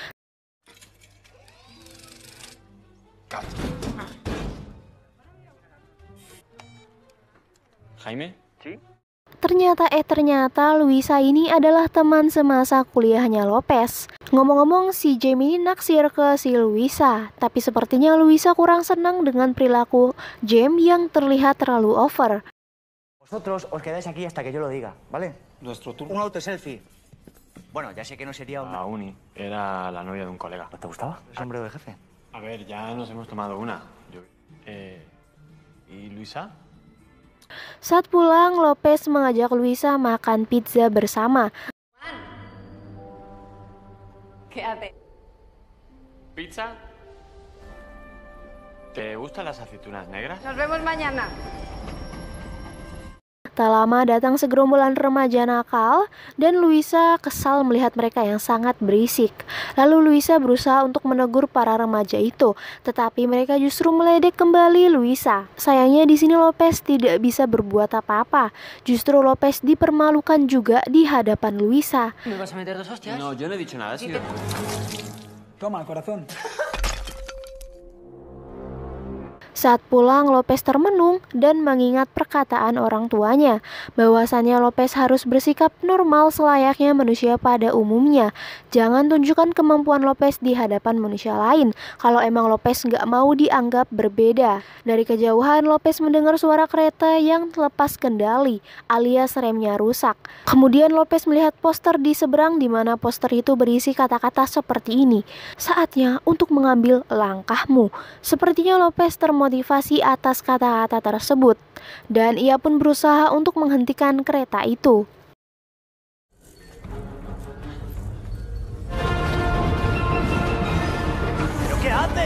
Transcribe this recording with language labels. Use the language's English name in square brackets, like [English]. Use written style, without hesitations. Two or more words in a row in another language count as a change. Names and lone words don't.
[Indonesian] Jaime? Ternyata Luisa ini adalah teman semasa kuliahnya Lopez. Ngomong-ngomong, si Jamie ini naksir ke si Luisa, tapi sepertinya Luisa kurang senang dengan perilaku James yang terlihat terlalu over. [Spanish] Vosotros os quedáis aquí hasta que yo lo diga, ¿vale? Nuestro turno. Un autoselfie. Bueno, ya sé que no sería La uni. Era la novia de un colega. ¿No te gustaba? ¿El sombrero de jefe? A ver, ya nos hemos tomado una. ¿Y Luisa? [Indonesian] Saat pulang, Lopez mengajak Luisa makan pizza bersama. [Spanish] Quédate. ¿Pizza? ¿Te gustan las aceitunas negras? Nos vemos mañana. [Indonesian] Tak lama datang segerombolan remaja nakal dan Luisa kesal melihat mereka yang sangat berisik. Lalu Luisa berusaha untuk menegur para remaja itu, tetapi mereka justru meledek kembali Luisa. Sayangnya di sini Lopez tidak bisa berbuat apa-apa. Justru Lopez dipermalukan juga di hadapan Luisa. [Spanish] ¿Me vas a meter dos hostias? No, yo no he dicho nada. Toma, corazón. [Indonesian] Saat pulang, Lopez termenung dan mengingat perkataan orang tuanya, bahwasannya Lopez harus bersikap normal selayaknya manusia pada umumnya. Jangan tunjukkan kemampuan Lopez di hadapan manusia lain, kalau emang Lopez nggak mau dianggap berbeda. Dari kejauhan, Lopez mendengar suara kereta yang lepas kendali, alias remnya rusak. Kemudian Lopez melihat poster di seberang, di mana poster itu berisi kata-kata seperti ini, "Saatnya untuk mengambil langkahmu." Sepertinya Lopez termotivasi atas kata-kata tersebut, dan ia pun berusaha untuk menghentikan kereta itu. [Spanish] ¿Pero qué hace?